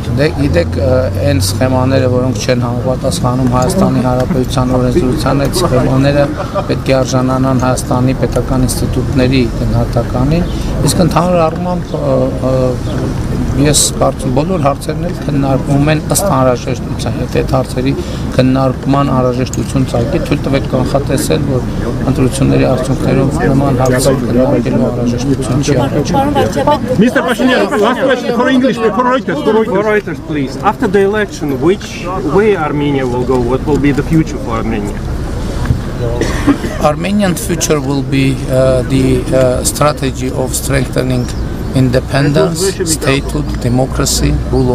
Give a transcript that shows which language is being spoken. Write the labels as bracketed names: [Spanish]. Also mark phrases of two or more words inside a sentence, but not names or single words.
[Armenian] Դե գիտեք, այն սխեմաները, որոնք չեն համապատասխանում Հայաստանի Հանրապետության օրենսդրությանը, այդ սխեմաները պետք է արժանանան Հայաստանի պետական ինստիտուտների գնահատականին, իսկ ընդհանուր առմամբ ես կարծում բոլոր հարցերն էլ քննարկվում են ըստ անհրաժեշտության, եթե այդ հարցերի քննարկման անհրաժեշտություն ծագի, թույլ տվեք կանխատեսել, որ ընտրությունների արդյունքներով նման հարցեր քննարկելու անհրաժեշտություն չի առաջանում։ [English] Mr. Pashinyan, last question for English, for Reuters. For Reuters, please. After the election, which way Armenia will go? What will be the future for Armenia? Armenian future will be the strategy of strengthening independence, statehood, democracy, rule